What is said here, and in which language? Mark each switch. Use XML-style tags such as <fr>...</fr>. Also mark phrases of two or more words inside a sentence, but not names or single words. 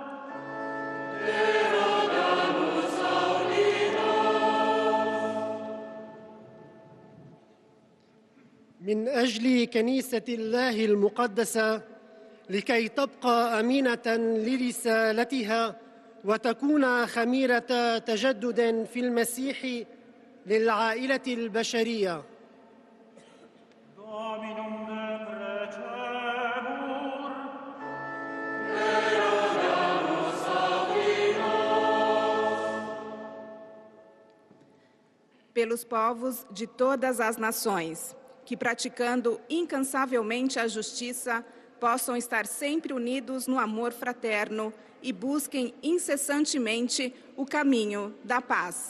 <ar>من أجل كنيسة الله المقدسة لكي تبقى أمينة لرسالتها وتكون خميرة تجدد في المسيح للعائلة البشرية.</ar> <la>Dominum decretemur,</la> <pt>pelos povos de todas as nações, que praticando incansavelmente a justiça, possam estar sempre unidos no amor fraterno e busquem incessantemente o caminho da paz.</pt>